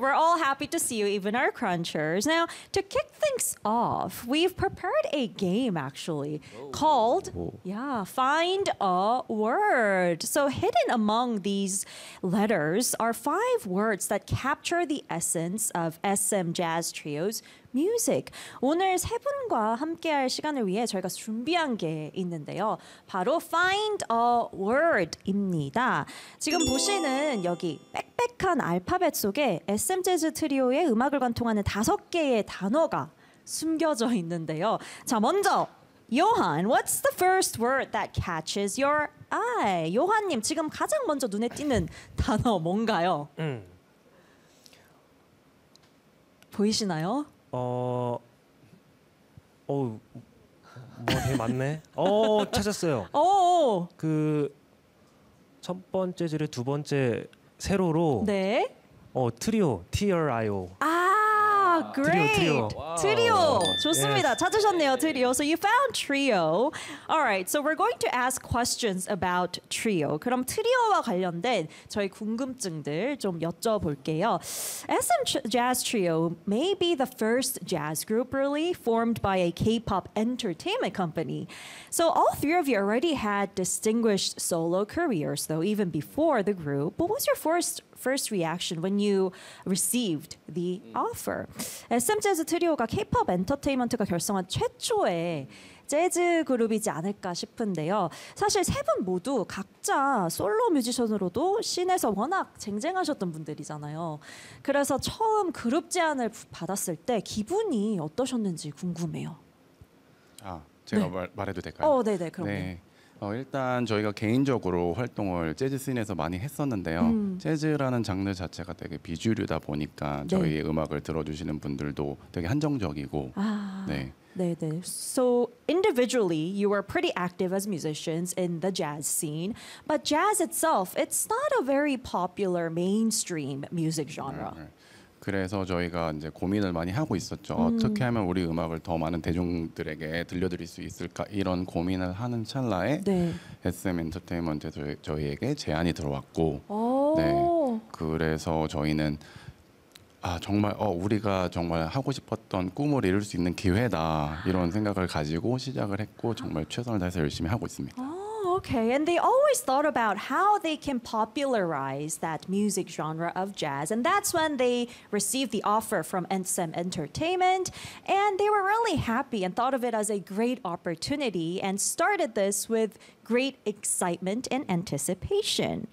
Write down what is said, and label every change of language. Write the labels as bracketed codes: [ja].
[en] We're all happy to see you, even our crunchers. Now, to kick things off, we've prepared a game, actually, called Find a Word. So hidden among these letters are five words that capture the essence of SM Jazz Trio's music. [ko] 오늘 세 분과 함께할 시간을 위해 저희가 준비한 게 있는데요. 바로 Find a Word입니다. 지금 보시는 여기 빽빽한 알파벳 속에 SM 재즈 트리오의 음악을 관통하는 다섯 개의 단어가 숨겨져 있는데요. 자, 먼저 [en] Johan, what's the first word that catches your eye? [ko] Johan님, 지금 가장 먼저 눈에 띄는 단어 뭔가요? 보이시나요? 뭐 되게 많네. 찾았어요. 그 첫 번째 줄에 두 번째 세로로 네. 트리오, T-R-I-O. 아, great. 트리오. 트리오. 좋습니다. Yes. 찾으셨네요, 트리오. [en] So you found trio. All right. So we're going to ask questions about trio. 그럼 트리오와 관련된 저희 궁금증들 좀 여쭤볼게요. SM Jazz Trio may be the first jazz group really formed by a K-pop entertainment company. So all three of you already had distinguished solo careers though even before the group. What was your first reaction when you received the offer? [ko] SM Jazz Trio가 K-pop 엔터테인먼트가 결성한 최초의 재즈 그룹이지 않을까 싶은데요. 사실 세 분 모두 각자 솔로 뮤지션으로도 씬에서 워낙 쟁쟁하셨던 분들이잖아요. 그래서 처음 그룹 제안을 받았을 때 기분이 어떠셨는지 궁금해요. 아, 제가 네. 말해도 될까요? 네네, 그럼요. 네. 일단 저희가 개인적으로 활동을 재즈 씬에서 많이 했었는데요. 재즈라는 장르 자체가 되게 비주류다 보니까 네. 저희의 음악을 들어주시는 분들도 되게 한정적이고 네. [en] So individually, you were pretty active as musicians in the jazz scene. But jazz itself, it's not a very popular mainstream music genre. [ko] 그래서 저희가 이제 고민을 많이 하고 있었죠. 어떻게 하면 우리 음악을 더 많은 대중들에게 들려드릴 수 있을까 이런 고민을 하는 찰나에 네. SM 엔터테인먼트에서 저희에게 제안이 들어왔고 네. 그래서 저희는 우리가 정말 하고 싶었던 꿈을 이룰 수 있는 기회다 이런 생각을 가지고 시작을 했고 정말 최선을 다해서 열심히 하고 있습니다. [en] Okay, and they always thought about how they can popularize that music genre of jazz. And that's when they received the offer from SM Entertainment. And they were really happy and thought of it as a great opportunity and started this with great excitement and anticipation.